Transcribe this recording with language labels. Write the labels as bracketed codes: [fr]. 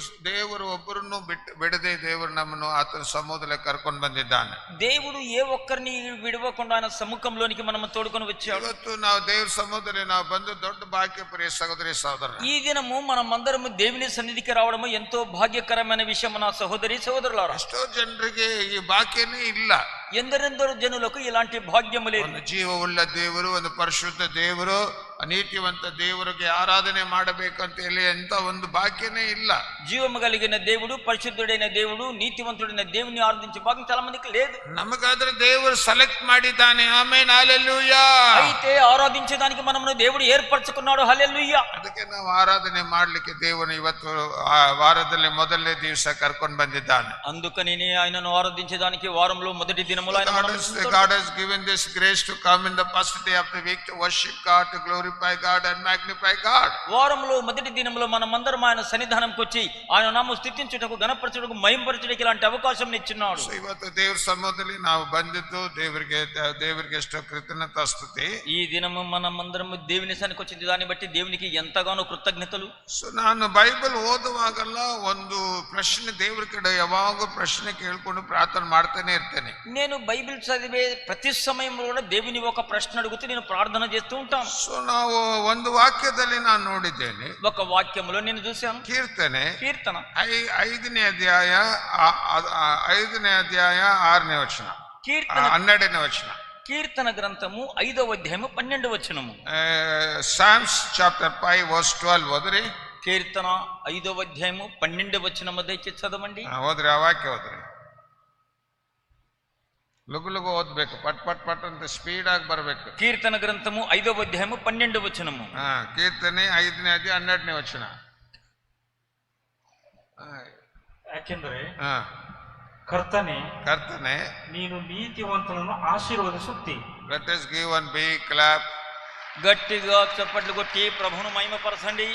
[kn] ದೇವರು ಒಬ್ಬರನ್ನು ಬಿಡದೆ ದೇವರು ನಮ್ಮನ್ನು ಆತನ ಸಮೂಹದಲ್ಲಿ ಕರ್ಕೊಂಡು ಬಂದಿದ್ದಾನೆ. [te] దేవుడు ఏ ఒక్కరిని విడవకుండా ఆయన సముఖంలోనికి మనం తోడుకొని వచ్చాడు. [kn] ಇವತ್ತು ನಾವು ದೇವ್ರ ಸಮೂಹದಲ್ಲಿ ನಾವು ಬಂದು ದೊಡ್ಡ ಭಾಗ್ಯ ಪ್ರಿಯ ಸಹೋದರಿ ಸಹೋದರ. [te] ఈ దినము మనమందరము దేవుని సన్నిధికి రావడము ఎంతో భాగ్యకరమైన విషయం నా సహోదరి సహోదరులారా. [kn] ಎಷ್ಟೋ ಜನರಿಗೆ ಈ ಭಾಗ್ಯನೇ ಇಲ್ಲ. [te] ఎందరెందరో జనులకు ఇలాంటి భాగ్యము లేదు. [kn] ಒಂದು ಜೀವವುಳ್ಳ ದೇವರು, ಒಂದು ಪರಿಶುದ್ಧ ದೇವರು, ನೀತಿವಂತ ದೇವರಿಗೆ ಆರಾಧನೆ ಮಾಡಬೇಕಂತ ಹೇಳಿ ಎಂತ ಒಂದು ಭಾಗ್ಯನೇ ಇಲ್ಲ. [te] జీవము కలిగిన దేవుడు, పరిశుద్ధుడైన దేవుడు, నీతివంతుడైన దేవుని ఆరాధించే భాగ్యం చాలా మందికి లేదు. [kn] ನಮಗಾದ್ರೆ ದೇವರು ಸೆಲೆಕ್ಟ್ ಮಾಡಿದ್ದಾನೆ. Amen, hallelujah. [te] అయితే ఆరాధించేదానికి మనము దేవుడు ఏర్పరచుకున్నాడు. హల్లెలూయా. [kn] ಅದಕ್ಕೆ ನಾವು ಆರಾಧನೆ ಮಾಡ್ಲಿಕ್ಕೆ ದೇವರು ಇವತ್ತು ವಾರದಲ್ಲಿ ಮೊದಲನೇ ದಿವಸ ಕರ್ಕೊಂಡು ಬಂದಿದ್ದಾನೆ. [te] అందుకని ఆయనను ఆరాధించేదానికి వారంలో మొదటి దినములో [en] God has given this grace to come in the first day of the week to worship God, to glorify God and magnify God. [te] వారంలో మొదటి దినములో మనమందరం ఆయన సన్నిధానంకి వచ్చి ఆయన నామమును స్తుతించుటకు, ఘనపరచుటకు, మహిమపరచుటకు ఇలాంటి అవకాశం ఇచ్చినాడు. [kn] ಸೊ ಇವತ್ತು ದೇವರ ಸಮ್ಮುಖದಲ್ಲಿ ನಾವು ಬಂದಿದ್ದು ದೇವರಿಗೆ ಎಷ್ಟೋ ಕೃತಜ್ಞತಾಸ್ತುತಿ. [te] ఈ దినము మనమందరం దేవుని సన్నిధికి వచ్చిన దాన్ని బట్టి దేవునికి ఎంతగానో కృతజ్ఞతలు. [kn] ಸೊ ನಾನು ಬೈಬಲ್ ಓದುವಾಗಲ್ಲ ಒಂದು ಪ್ರಶ್ನೆ ದೇವರ ಕಡೆ ಯಾವಾಗ ಪ್ರಶ್ನೆ ಕೇಳ್ಕೊಂಡು ಪ್ರಾರ್ಥನೆ ಮಾಡ್ತಾನೆ ಇರ್ತೇನೆ. [te] నేను బైబిల్ చదివే ప్రతి సమయంలో కూడా దేవుని ఒక ప్రశ్న అడుగుతూ నేను ప్రార్థన చేస్తూ ఉంటాను. [kn] ಸೊ ನಾವು ಒಂದು ವಾಕ್ಯದಲ್ಲಿ ನಾನು ನೋಡಿದ್ದೇನೆ, [te] ఒక వాక్యములో నేను చూశాను. [kn] ಕೀರ್ತನೆ 5ನೇ ಅಧ್ಯಾಯ 6ನೇ ವಚನ, 12ನೇ ವಚನ. [te] కీర్తన గ్రంథము 5వ అధ్యాయము 12వ వచనము. [en] Psalms chapter 5 verse 12 [kn] ಓದ್ರಿ. [te] కీర్తన 5వ అధ్యాయము 12వ వచనము దయచేసి చదవండి. [kn] ಓದ್ರಿ, ಆ ವಾಕ್ಯ ಓದ್ರಿ. ಲಘು ಓದ್ಬೇಕು, ಪಟ್ ಪಟ್ ಪಟ್ ಅಂತ ಸ್ಪೀಡ್ ಆಗಿ ಬರ್ಬೇಕು. [te] కీర్తన గ్రంథము 5వ అధ్యాయము 12వ వచనము. [kn] ಕೀರ್ತನೆ 5ನೇ ಅಧ್ಯಾಯ 12ನೇ ವಚನ. ಯಾಕೆಂದರೆ ಕರ್ತನೆ ನೀನು ನೀತಿವಂತನನ್ನು ಆಶೀರ್ವದಿಸುತ್ತಿ. [en] Let us give one big clap. [te] గట్టిగా చప్పట్లు కొట్టి ప్రభువును మహిమపరచండి.